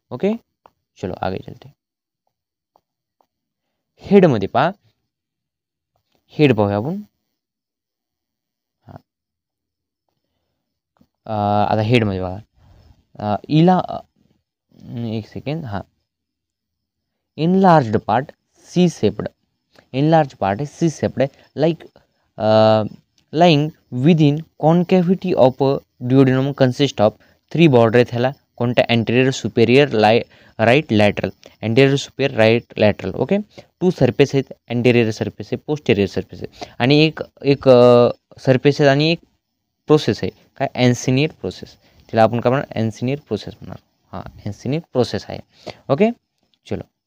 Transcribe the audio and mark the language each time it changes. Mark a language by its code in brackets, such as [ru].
[hi] Okay, चलो आगे चलते. [mr] हेडमध्ये पहा, हेड पाहूया आपण. हां, आता हेडमध्ये बघा, इला एक सेकंड. [en] हां, enlarged part C-shaped. Enlarged part is C-shaped, like lying within concavity of a duodenum consists of 3 border [mr] आहेत ह्याला. कोणत्या? [en] anterior superior right lateral, anterior superior right lateral. [mr] Okay, 2 surface आहेत, anterior सरफेस आहे, posterior सरफेस आहे, आणि एक surface आहे आणि एक प्रोसेस आहे. काय? ॲन्सिनियर प्रोसेस. तिला आपण काय म्हणणार? ॲन्सिनियर प्रोसेस म्हणणार. हां, ॲन्सिनियर प्रोसेस आहे. ओके, चलो.